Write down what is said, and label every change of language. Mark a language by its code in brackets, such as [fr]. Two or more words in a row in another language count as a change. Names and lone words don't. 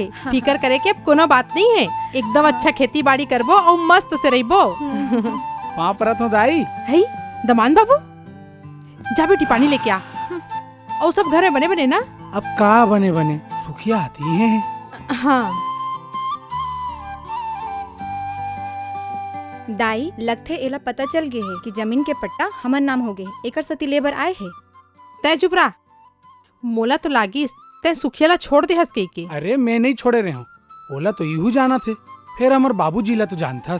[hne] फिकर करे के अब कोनो बात नहीं है। एकदम अच्छा खेती बाड़ी करबो और मस्त से रहबो। पाँव परत हो दाई। है दमान बाबू, जा बेटी पानी लेके आ। और सब घर में बने बने ना? अब का बने बने, सुखिया आती है। हाँ दाई, लगथे एला पता चल गए है कि जमीन के पट्टा हमर नाम हो गए। एकर सती लेबर आए है। तय चुप रहा। मोला तो लागिस तय सुखिया ला छोड़ दे हंस के। अरे मैं नहीं छोड़े रहे हूँ, ओला तो यूं जाना थे। फिर हमार बाबूजी ला तो जानथस।